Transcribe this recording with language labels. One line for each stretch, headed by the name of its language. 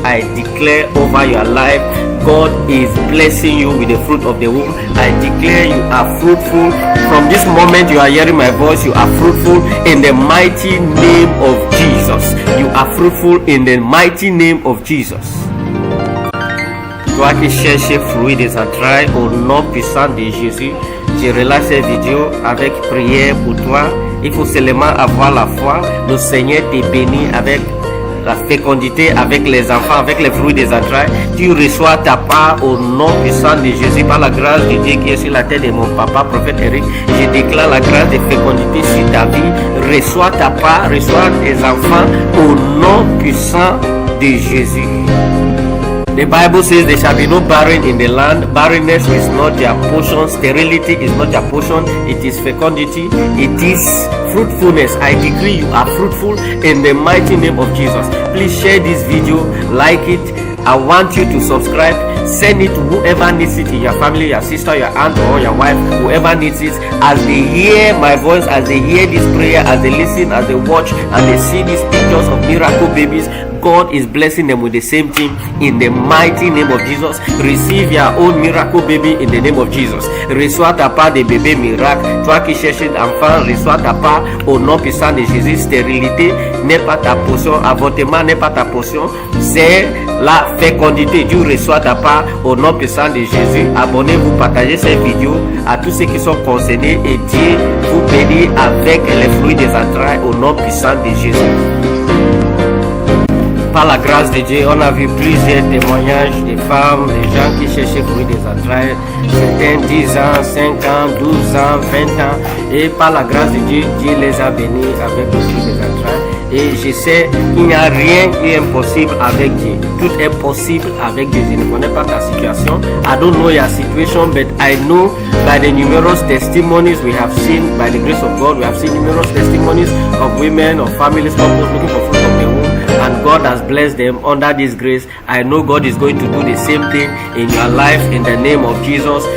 English: I declare over your life, God is blessing you with the fruit of the womb. I declare you are fruitful. From this moment you are hearing my voice, you are fruitful in the mighty name of Jesus. You are fruitful in the mighty name of Jesus.
French: Toi qui cherches fruit des entrailles au nom puissant de Jésus, je relâche cette vidéo avec prière pour toi. Il faut seulement avoir la foi. Le Seigneur te bénit avec la fécondité, avec les enfants, avec les fruits des entrailles. Tu reçois ta part au nom puissant de Jésus par la grâce de Dieu qui est sur la tête de mon papa, Prophète Eric. Je déclare la grâce de fécondité sur ta vie. Reçois ta part, reçois tes enfants au nom puissant de Jésus.
English: The Bible says there shall be no barren in the land. Barrenness is not your portion. Sterility is not your portion. It is fecundity. It is fruitfulness. I decree you are fruitful in the mighty name of Jesus. Please share this video, like it. I want you to subscribe. Send it to whoever needs it in your family, your sister, your aunt, or your wife, whoever needs it. As they hear my voice, as they hear this prayer, as they listen, as they watch, and they see these pictures of miracle babies, God is blessing them with the same thing in the mighty name of Jesus. Receive your own miracle baby in the name of Jesus.
French: Reçois ta part de bébé miracle. Toi qui cherches d'enfant, reçois ta part au nom puissant de Jésus. Stérilité n'est pas ta portion. Avortement n'est pas ta portion. C'est la fécondité. Dieu reçoit ta part au nom puissant de Jésus. Abonnez-vous, partagez cette vidéo à tous ceux qui sont concernés et Dieu vous bénit avec les fruits des entrailles au nom puissant de Jésus. Par la grâce de Dieu, on a vu plusieurs témoignages de femmes, de gens qui cherchaient fruits des entrailles, certains 10 ans, 5 ans, 12 ans, 20 ans, et par la grâce de Dieu, Dieu les a bénis avec le fruit des entrailles. Et je sais qu'il n'y a rien qui est impossible avec Dieu. Tout est possible avec Dieu. Je ne connais pas ta situation.
English: I don't know your situation, but I know by the numerous testimonies we have seen, by the grace of God, we have seen numerous testimonies of women, of families, couples looking for fruit of the womb. And God has blessed them under this grace. I know God is going to do the same thing in your life in the name of Jesus.